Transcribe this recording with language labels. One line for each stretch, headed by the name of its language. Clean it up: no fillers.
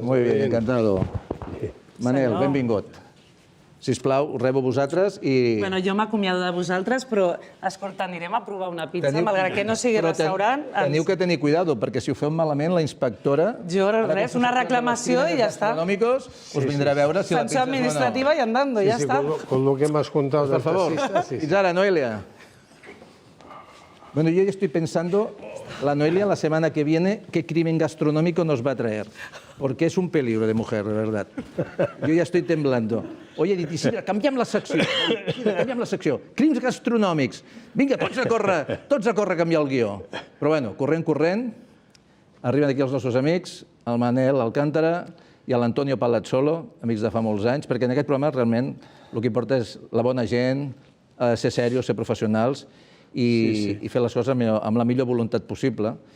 Spanish: Muy bien, encantado.
Catalan: Manel, benvingut. Sisplau, rebo vosaltres i... Bueno, jo m'acomiado de vosaltres, però, escolta, anirem a provar una pizza, malgrat que no sigui restaurant. Teniu que tenir cuidado, perquè si ho feu malament, la inspectora... Jo, res, una reclamació i ja està. Us vindrà a veure si la pizza és bona o no. Sanció administrativa i andando, ja està.
Spanish: Con lo que m'has contado del taxista,
Catalan: sí. Fins ara, Noelia.
Spanish: Bueno, yo ya estoy pensando, la Noelia la semana que viene, qué crimen gastronómico nos va a traer. Porque es un peligro de mujer, de verdad. Yo ya estoy temblando.
Catalan: Oye, dit, Isidre, canviem la secció. Isidre, canviem la secció. Crims gastronòmics. Vinga, tots a córrer a canviar el guió. Però bueno, corrent, arriben aquí els nostres amics, el Manel Alcántara i l'Antonio Palazzolo, amics de fa molts anys, perquè en aquest programa realment el que importa és la bona gent, ser serios, ser professionals i fer les coses amb la millor voluntat possible.